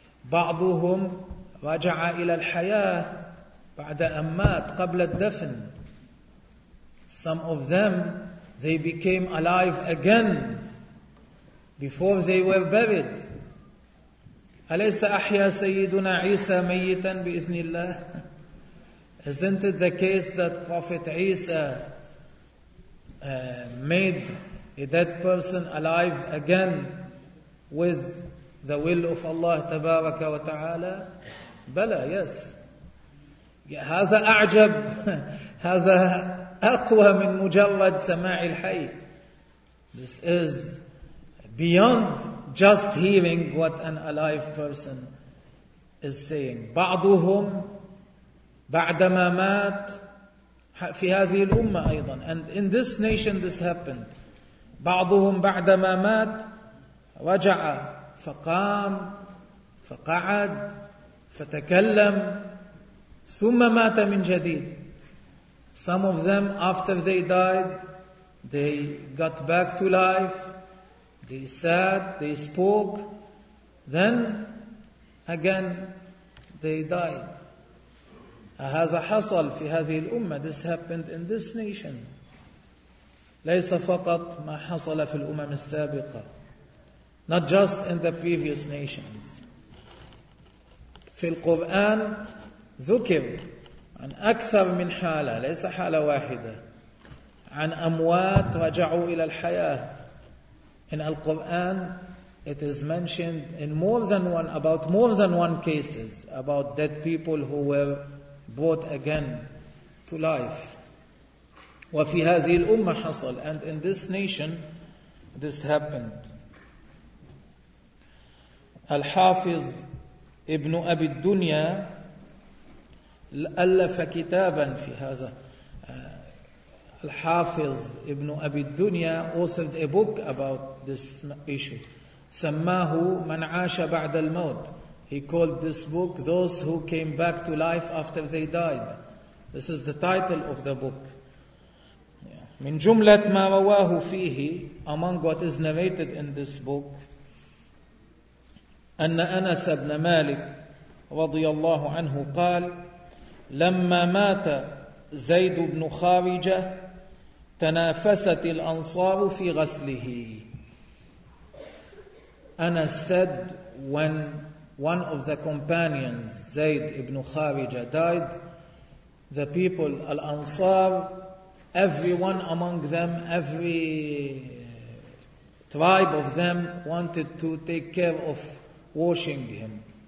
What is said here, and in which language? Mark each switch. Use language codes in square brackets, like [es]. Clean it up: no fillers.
[ar] بعضهم رجع إلى الحياة بعد أن مات قبل الدفن. [en] Some of them, they became alive again before they were buried. [ar] أليس أحيا سيدنا عيسى ميتا بإذن الله؟ [en] Isn't it the case that Prophet Isa made a dead person alive again with the will of Allah [ar] تبارك وتعالى؟ بلى, [en] yes. [ar] هذا أعجب, هذا أقوى من مجرد سماع الحي. [en] This is beyond just hearing what an alive person is saying. [ar] بعضهم بعدما مات في هذه الأمة أيضا, [en] and in this nation this happened. [ar] بعضهم بعدما مات رجع فقام فقعد فتكلم ثم مات من جديد. [en] Some of them after they died they got back to life, they sat, they spoke, then again they died. [ar] هذا حصل في هذه الأمة. [en] This happened in this nation. [ar] ليس فقط ما حصل في الأمم السابقة. [en] Not just in the previous nations. [ar] في القرآن ذكر عن أكثر من حالة, ليس حالة واحدة, عن أموات رجعوا إلى الحياة. [en] In the Quran, it is mentioned in more than one cases about dead people who were brought again to life. [ar] وفي هذه الأمة حصل, [en] and in this nation this happened. [ar] الحافظ ابن أبي الدنيا ألف كتابا في هذا. [en] الحافظ ابن أبي الدنيا authored a book about this issue. [ar] سماه من عاش بعد الموت. [en] He called this book Those Who Came Back to Life After They Died. This is the title of the book. [ar] من جملة ما رواه فيه, [en] among what is narrated in this book, [ar] أن أنس بن مالك رضي الله عنه قال لما مات زيد بن خارجة تنافست الأنصار في غسله. [en] أنس said when one of the companions, Zayd ibn Kharija, died, the people, Al-Ansar, everyone among them, every tribe of them, wanted to take care of washing him.